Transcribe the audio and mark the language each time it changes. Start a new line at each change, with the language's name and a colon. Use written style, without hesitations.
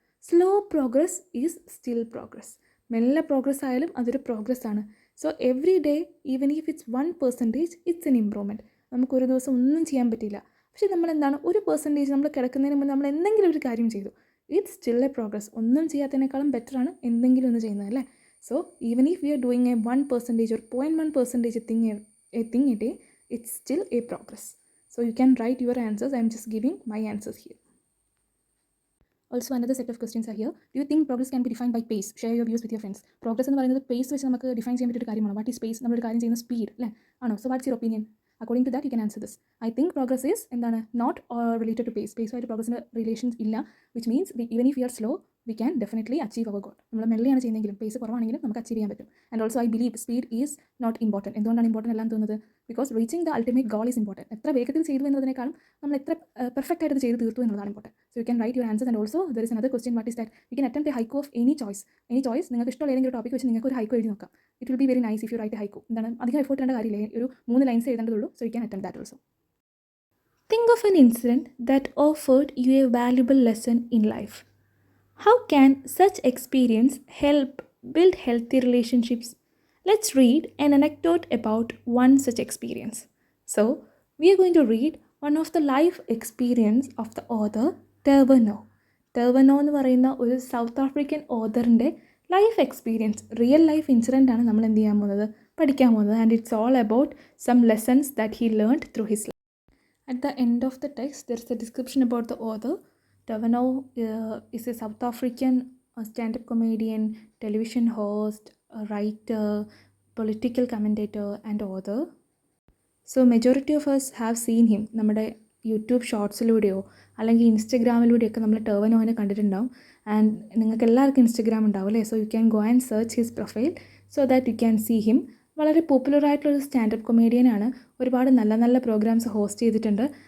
English: Slow progress is still progress.
Malayalam: മെല്ലെ progress ആയാലും അതൊരു പ്രോഗ്രസ് ആണ്.
English: So every day even if it's 1% it's an improvement.
Malayalam: നമുക്കൊരു ദിവസം ഒന്നും ചെയ്യാൻ പറ്റില്ല, പക്ഷേ നമ്മളെന്താണ് 1% നമ്മൾ കിടക്കുന്നതിന് മുമ്പ് നമ്മൾ എന്തെങ്കിലും ഒരു കാര്യം ചെയ്തു.
English: It's still a progress.
Malayalam: ഒന്നും ചെയ്യാത്തതിനേക്കാളും ബെറ്ററാണ് എന്തെങ്കിലും ഒന്ന് ചെയ്യുന്നത് അല്ലേ?
English: So even if we are doing a 1% or 0.1% a thing a day, it's still a progress. So you can write your answers. I'm just giving my answers here. Also another set of questions are here. Do you think progress can be defined by pace? Share your views with your friends.
Malayalam: Progress എന്ന് പറയുന്നത് pace വെച്ച് നമുക്ക് define ചെയ്യാൻ പറ്റിയ ഒരു കാര്യമാണ്.
English: What is pace?
Malayalam: നമ്മളൊരു കാര്യം ചെയ്യുന്ന സ്പീഡ് അല്ലേ ആണോ?
English: So what's your opinion? According to that you can answer this. I think progress is എന്താണ്? Not related to
Malayalam: പേസുമായിട്ട് പ്രോഗ്രസ്സിന് റിലേഷൻസ് ഇല്ല.
English: Which means even if you are slow we can definitely achieve our goal.
Malayalam: നമ്മൾ മെല്ലെയാണ് ചെയ്യുന്നതെങ്കിലും pace കുറവാണെങ്കിലും നമുക്ക് achieve ചെയ്യാൻ പറ്റും.
English: And also I believe speed is not important.
Malayalam: എന്തുകൊണ്ടാണ് important എല്ലാം തോന്നുന്നത്?
English: Because reaching the ultimate goal is important.
Malayalam: എത്ര വേഗത്തിൽ ചെയ്തു എന്നതിനേക്കാളും നമ്മൾ എത്ര പെർഫെക്റ്റ് ആയിട്ട് ചെയ്ത് തീർത്തു എന്നുള്ളതാണ് important.
English: So you can write your answers. And also there is another question. What is that? You can attempt a haiku of any choice.
Malayalam: നിങ്ങൾക്ക് ഇഷ്ടമുള്ള ഏതെങ്കിലും ഒരു ടോപ്പിക് വെച്ച് നിങ്ങൾക്ക് ഒരു ഹൈക്കു എഴുതി നോക്കാം.
English: It will be very nice if you write a haiku.
Malayalam: എന്താണ്? അധികം എഫോർട്ട് ചെയ്യേണ്ട കാര്യമില്ല. ഒരു 3 lines എഴുതേണ്ടതുള്ളൂ.
English: So you can attempt that also. Think of an incident that offered you a valuable lesson in life. How can such experience help build healthy relationships? Let's read an anecdote about one such experience. So, we are going to read one of the life experience of the author Trevor Noah.
Malayalam: Trevor Noah എന്ന് പറയുന്ന ഒരു south African ഓതറിൻ്റെ life experience, real life incident ആണ് നമ്മൾ എന്ത് ചെയ്യാൻ പോകുന്നത്, പഠിക്കാൻ പോകുന്നത്.
English: And it's all about some lessons that he learned through his life. At the end of the text, there is a description about the author. Trevor Noah is a South African stand-up comedian, television host, a writer, political commentator and author. So majority of us have seen him.
Malayalam: നമ്മുടെ YouTube ഷോർട്സിലൂടെയോ അല്ലെങ്കിൽ ഇൻസ്റ്റഗ്രാമിലൂടെയൊക്കെ നമ്മൾ ടർവർ നോയിനെ കണ്ടിട്ടുണ്ടാവും.
English: and
Malayalam: നിങ്ങൾക്ക് എല്ലാവർക്കും Instagram ഉണ്ടാവും അല്ലേ?
English: So you can go and search his profile so that you can see him.
Malayalam: വളരെ പോപ്പുലറായിട്ടുള്ളൊരു standup കൊമേഡിയനാണ്. ഒരുപാട് നല്ല നല്ല പ്രോഗ്രാംസ് ഹോസ്റ്റ് ചെയ്തിട്ടുണ്ട്.